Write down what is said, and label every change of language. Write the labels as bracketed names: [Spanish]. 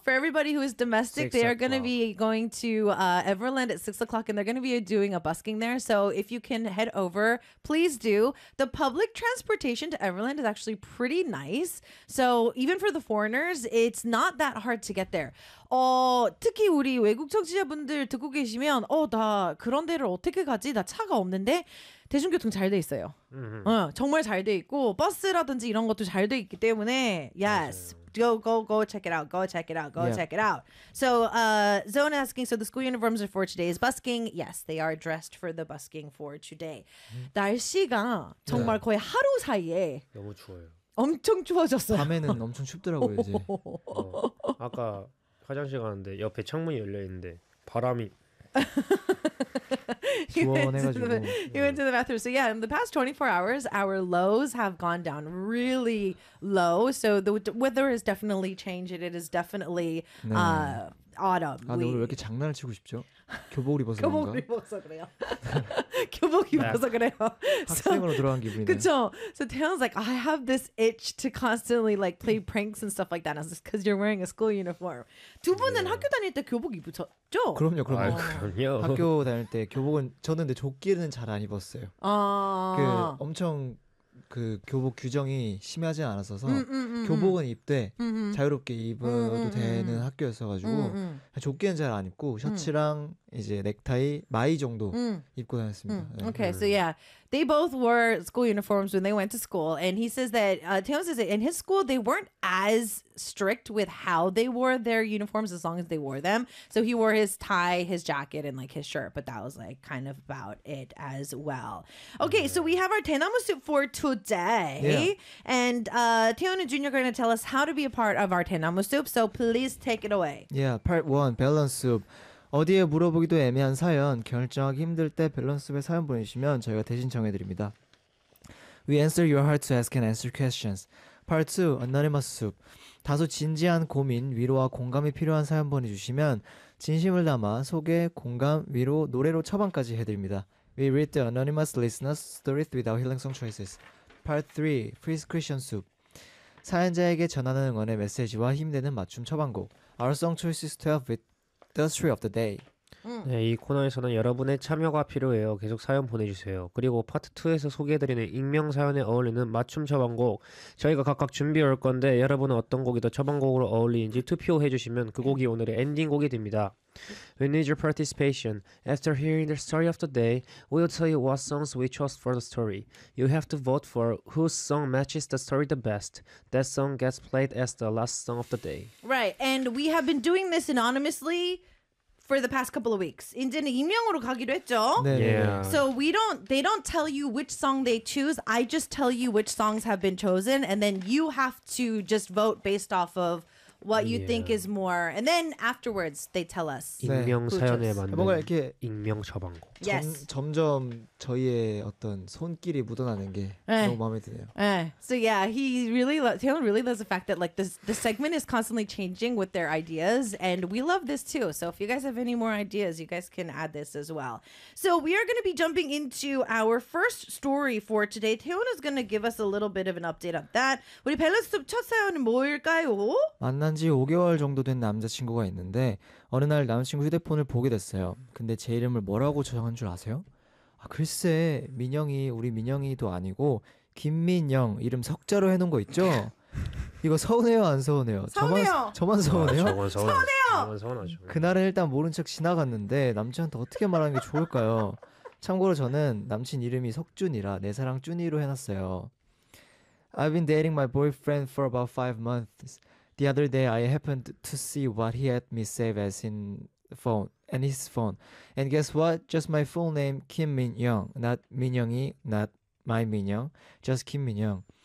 [English] For everybody who is domestic, they are going to be going to Everland at 6 o'clock and they're going to be doing a busking there. So if you can head over, please do. The public transportation to Everland is actually pretty nice. So even for the foreigners, it's not that hard to get there. [Korean] 특히 우리 외국 청취자분들 듣고 계시면 나 그런 데를 어떻게 가지? 나 차가 없는데 대중교통 잘 돼 있어요. 정말 잘 돼 있고 버스라든지 이런 것도 잘 돼 있기 때문에 [English] yes, go check it out, check it out. So Zona asking, so the school uniforms are for today's busking. Yes, they are dressed for the busking for today. [Korean] 날씨가 정말 거의 하루 사이에 너무 추워요. 엄청 추워졌어요. 밤에는 엄청 춥더라고요 이제. 아까 화장실 가는데 옆에 창문이 열려 있는데 바람이 [English] He went to the bathroom. So yeah, in the past 24 hours, our lows have gone down really low. So the weather has definitely changed. It is definitely 네. Autumn. [Korean] 아, 근데 우리 왜 이렇게 장난을 치고 싶죠? 교복을 입어서 그런가? 교복 입어서 그래요. 교복 입어서 그래요. 학생으로 들어간 기분이네. 그렇죠. [English] So Taylor's like, I have this itch to constantly like play pranks and stuff like that. It's just because you're wearing a school uniform. [Korean] 두 분은 yeah. 학교 다닐 때 교복 입으셨죠? 그럼요, 그럼요. 그럼요. 학교 다닐 때 교복은 저는 근데 조끼는 잘 안 입었어요. 아. 그 엄청 그 교복 규정이 심하지 않았어서 교복은 입되 자유롭게 입어도 되는 학교였어가지고 조끼는 잘 안 입고 셔츠랑 이제 넥타이 마이 정도 입고 다녔습니다. Mm. 네. [English] Okay, so yeah, they both wore school uniforms when they went to school, and he says that Taylor says that in his school they weren't as strict with how they wore their uniforms as long as they wore them. So he wore his tie, his jacket, and like his shirt, but that was like kind of about it as well. Okay, so we have our 대나무 숲 for today, and Taylor and Junior are going to tell us how to be a part of our 대나무 숲. So please take it away. Yeah, part one, 밸런스 숲. [Korean] 어디에 물어보기도 애매한 사연, 결정하기 힘들 때 밸런스의 사연 보내주시면 저희가 대신 정해드립니다. [English] We answer your heart to ask and answer questions. Part 2, Anonymous Soup. [Korean] 다소 진지한 고민, 위로와 공감이 필요한 사연 보내주시면 진심을 담아 소개, 공감, 위로, 노래로 처방까지 해드립니다. [English] We read the anonymous listener's stories without healing song choices. Part 3, Prescription Soup. [Korean] 사연자에게 전하는 응원의 메시지와 힘내는 맞춤 처방곡. [English] Our song choices to have with The story of the day. [Korean] 네, 이 코너에서는 여러분의 참여가 필요해요. 계속 사연 보내주세요. 그리고 파트 2에서 소개해드리는 익명 사연에 어울리는 맞춤 처방곡 저희가 각각 준비해 올 건데 여러분은 어떤 곡이 더 처방곡으로 어울리는지 투표해주시면 그 곡이 오늘의 엔딩곡이 됩니다. [English] We need your participation. After hearing the story of the day, we'll tell you what songs we chose for the story. You have to vote for whose song matches the story the best. That song gets played as the last song of the day. Right, and we have been doing this anonymously for the past couple of weeks. [Korean] 이제는 익명으로 가기로 했죠? 네. [English] Yeah. So we don't, they don't tell you which song they choose. I just tell you which songs have been chosen, and then you have to just vote based off of what you yeah. think is more. And then afterwards, they tell us. [Korean] 익명 사연에 맞는 뭔가 이렇게 익명 처방곡. [English] Yes. [Korean] 점점 저희의 어떤 손길이 묻어나는 게 너무 마음에 드네요. [English] So yeah, he really loves the fact that like the segment is constantly changing with their ideas, and we love this too. So if you guys have any more ideas, you guys can add this as well. So we are going to be jumping into our first story for today. Taehyun is going to give us a little bit of an update on that. [Korean] 우리 밸런스 첫 사연은 뭘까요? 만난 지 5개월 정도 된 남자친구가 있는데 어느 날 남자친구 휴대폰을 보게 됐어요. 근데 제 이름을 뭐라고 저장한 줄 아세요? 글쎄 민영이 우리 민영이도 아니고 김민영 이름 석자로 해놓은 거 있죠? 이거 서운해요 안 서운해요? 서운해요. 저만 서운해요? 저만 서운해요. 서운해요. 서운하죠. 그날은 일단 모른 척 지나갔는데 남친한테 어떻게 말하는 게 좋을까요? 참고로 저는 남친 이름이 석준이라 내 사랑 준이로 해놨어요. [English] I've been dating my boyfriend for about 5 months. The other day I happened to see what he had me save as in phone. And his phone. And guess what? Just my full name, Kim Min-young. Not Min-young-y, not my Min-young. Just Kim Min-young.